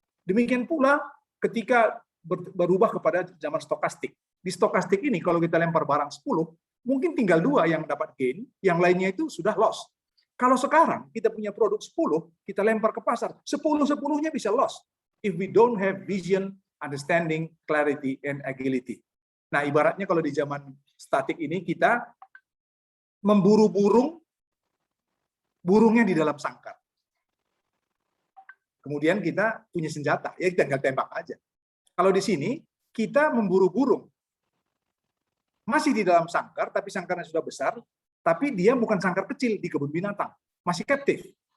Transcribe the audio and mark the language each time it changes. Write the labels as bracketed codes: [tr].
[id] Demikian pula ketika berubah kepada zaman stokastik. Di stokastik ini kalau kita lempar barang 10, mungkin tinggal 2 yang dapat gain, yang lainnya itu sudah loss. Kalau sekarang kita punya produk 10, kita lempar ke pasar, 10-10-nya bisa loss. [en] If we don't have vision, understanding, clarity, and agility. [id] Nah, ibaratnya kalau di zaman statik ini kita memburu burung, burungnya di dalam sangkar. Kemudian kita punya senjata, ya kita tinggal tembak aja. Kalau di sini, kita memburu burung. Masih di dalam sangkar, tapi sangkarnya sudah besar, tapi dia bukan sangkar kecil di kebun binatang. Masih captive.